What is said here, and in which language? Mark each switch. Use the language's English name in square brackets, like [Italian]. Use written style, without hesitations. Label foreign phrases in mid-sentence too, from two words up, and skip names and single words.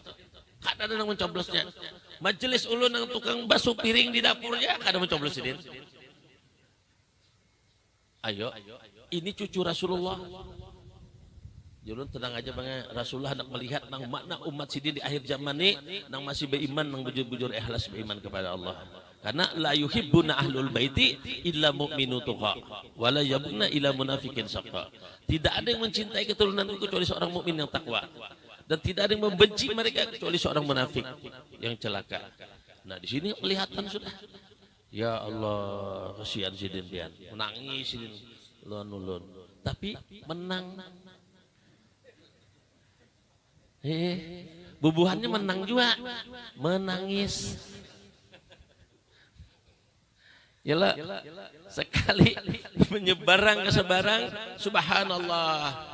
[Banjar] Kada ada yang mencoblosnya. Majelis ulun yang tukang basuh piring di dapurnya kada mencoblos Sidin. [Indonesian] Ayo, ini cucu Rasulullah. [Banjar] Julun tenang aja bang, Rasulullah hendak melihat nang makna umat Sidin di akhir zaman ini nang masih beriman, nang bujur-bujur ikhlas beriman kepada Allah. [Arabic] Karena لا يحبنا أهل البيت إلا مؤمن تقي ولا يبغضنا إلا منافق شقي. [Indonesian] Tidak ada yang mencintai keturunanku kecuali seorang mukmin yang takwa, dan tidak ada yang membenci mereka kecuali seorang munafik yang celaka. Nah, di sini kelihatan sudah. [Arabic] يا الله, [Banjar] kasihan Sidin pian. Menangis Sidin ulun. Tapi menang. Bubuhannya menang juga. [Indonesian] Menangis. Yalah, sekali menyebarang ke sebarang, subhanallah.